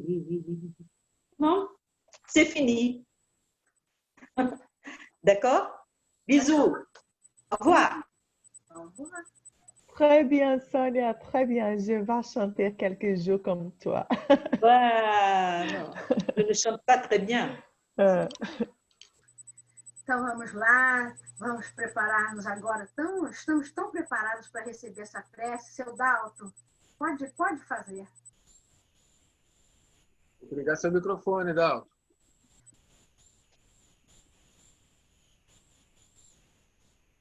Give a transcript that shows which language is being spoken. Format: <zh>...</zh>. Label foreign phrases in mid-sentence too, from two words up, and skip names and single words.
<fr>Non, c'est fini. D'accord? Bisous. Au revoir. Au revoir. Très bien, Sonia, très bien. Je vais chanter quelques jours comme toi. Non, je ne chante pas très bien.</fr> <pt>Então vamos lá, vamos preparar-nos agora. Estamos tão preparados para receber essa prece. Seu Dalton, pode fazer. Vou ligar seu microfone, Dalton.</pt>